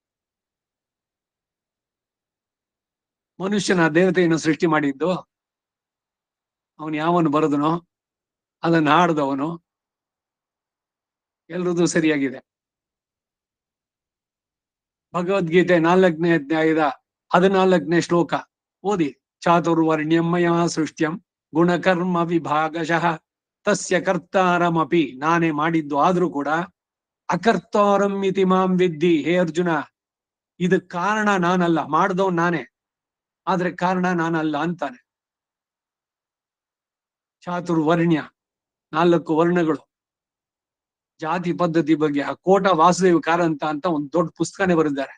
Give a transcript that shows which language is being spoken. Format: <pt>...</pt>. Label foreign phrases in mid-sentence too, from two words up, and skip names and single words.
<kn>ಮನುಷ್ಯನ ದೇವತೆಯನ್ನು ಸೃಷ್ಟಿ ಮಾಡಿದ್ದು ಅವನು ಯಾವನು ಬರದನೋ ಅದನ್ನ ಹಾಡ್ದವನು, ಎಲ್ರದ್ದು ಸರಿಯಾಗಿದೆ. ಭಗವದ್ಗೀತೆ 4ನೇ ಅಧ್ಯಾಯದ 14ನೇ ಶ್ಲೋಕ ಓದಿ.</kn> <sa>ಚಾತುರ್ವರ್ಣ್ಯಮಯ ಸೃಷ್ಟ್ಯಂ ಗುಣಕರ್ಮ ವಿಭಾಗಶಃ ತಸ್ಯ ಕರ್ತಾರಮಪಿ,</sa> <kn>ನಾನೇ ಮಾಡಿದ್ದು ಆದ್ರೂ ಕೂಡ</kn> <sa>ಅಕರ್ತಾರಂ ಇತಿ ಮಾಂ ವಿದ್ಧಿ.</sa> <kn>ಹೇ ಅರ್ಜುನ, ಇದಕ್ ಕಾರಣ ನಾನಲ್ಲ, ಮಾಡ್ದವ್ ನಾನೇ, ಆದ್ರೆ ಕಾರಣ ನಾನಲ್ಲ ಅಂತಾನೆ. ಚಾತುರ್ವರ್ಣ್ಯ, 4 ವರ್ಣಗಳು, ಜಾತಿ ಪದ್ಧತಿ ಬಗ್ಗೆ ಕೋಟ ವಾಸುದೇವ ಕಾರಂತ ಅಂತ ಒಂದು ದೊಡ್ಡ ಪುಸ್ತಕನೇ ಬರೆದಿದ್ದಾರೆ.</kn>